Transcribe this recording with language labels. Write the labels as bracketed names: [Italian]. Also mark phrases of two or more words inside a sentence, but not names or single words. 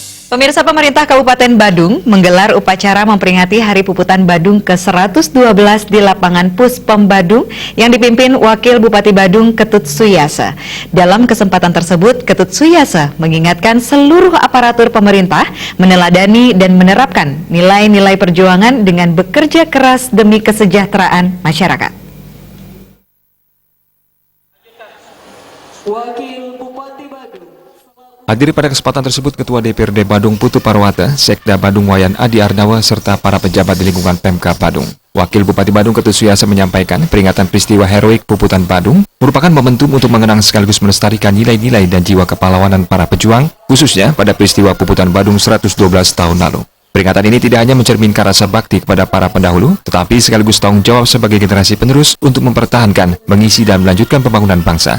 [Indonesian] Pemirsa, pemerintah Kabupaten Badung menggelar upacara memperingati Hari Puputan Badung ke-112 di lapangan Puspom Badung yang dipimpin Wakil Bupati Badung Ketut Suyasa. Dalam kesempatan tersebut, Ketut Suyasa mengingatkan seluruh aparatur pemerintah meneladani dan menerapkan nilai-nilai perjuangan dengan bekerja keras demi kesejahteraan masyarakat. Wakil Bupati Badung. Hadir pada kesempatan tersebut Ketua DPRD Badung Putu Parwata, Sekda Badung Wayan Adi Ardawa, serta para pejabat di lingkungan Pemkab Badung. Wakil Bupati Badung Ketut Suyasa menyampaikan peringatan peristiwa heroik Puputan Badung merupakan momentum untuk mengenang sekaligus melestarikan nilai-nilai dan jiwa kepahlawanan para pejuang, khususnya pada peristiwa Puputan Badung 112 tahun lalu. Peringatan ini tidak hanya mencerminkan rasa bakti kepada para pendahulu, tetapi sekaligus tanggung jawab sebagai generasi penerus untuk mempertahankan, mengisi dan melanjutkan pembangunan bangsa.